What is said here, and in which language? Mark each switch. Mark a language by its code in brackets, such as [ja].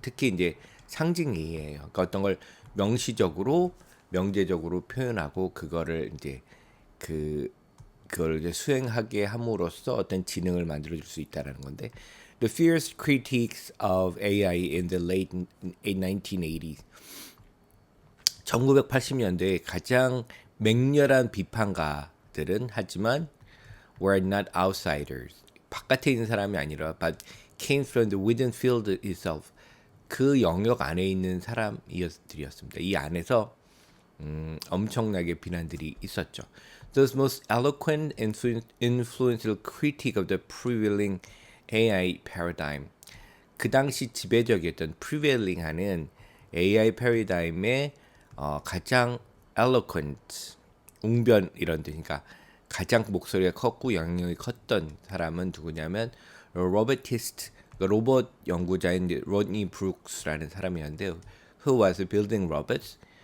[ko] 특히 이제 상징 AI예요. 그러니까 어떤 걸 명시적으로 명제적으로 표현하고 그거를 이제 그걸 이제 수행하게 함으로써 어떤 지능을 만들어 줄 수 있다라는 건데 [en] the fierce critiques of AI in the late 1980s [ko] 1980년대에 가장 맹렬한 비판가들은 하지만 [en] were not outsiders. [ko] 바깥에 있는 사람이 아니라 [en] but came from the within field itself. [ko] 그 영역 안에 있는 사람들이었습니다. 이 안에서 엄청나게 비난들이 있었죠. [en] Those most eloquent and influential critique of the prevailing AI paradigm. [ko] 그 당시 지배적이었던 prevailing하는 AI 패러다임의 가장 eloquent, 웅변 이런 뜻이니까 가장 목소리가 컸고 영향력이 컸던 사람은 누구냐면 로버티스트, 로봇 연구자인 로드니 브룩스라는 사람이었는데 [en] who was building robots.